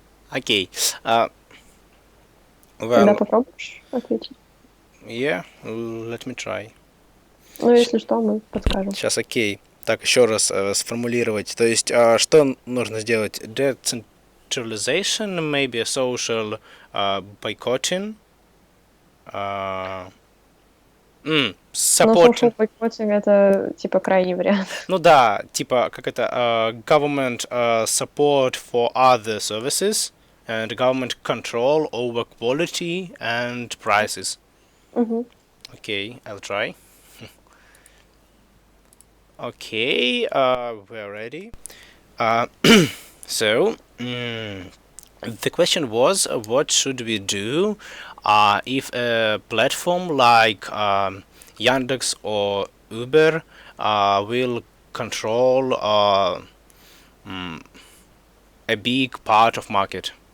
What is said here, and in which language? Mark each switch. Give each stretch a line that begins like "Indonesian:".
Russian: Окей. Тогда попробуешь ответить?
English: Yeah, let me try.
Russian: Ну, если что, мы подскажем. Сейчас, окей. Так, еще раз сформулировать. То есть, что нужно сделать?
English: Decentralization, maybe social boycotting.
Russian: Ну,
English: social Support. boycotting
Russian: — это типа крайний вариант. Ну да, типа, как это,
English: government support for other services and government control over quality and prices. Okay, I'll try. Okay, we're ready. So, the question was, what should we do if a platform like Yandex or Uber will control a big part of market?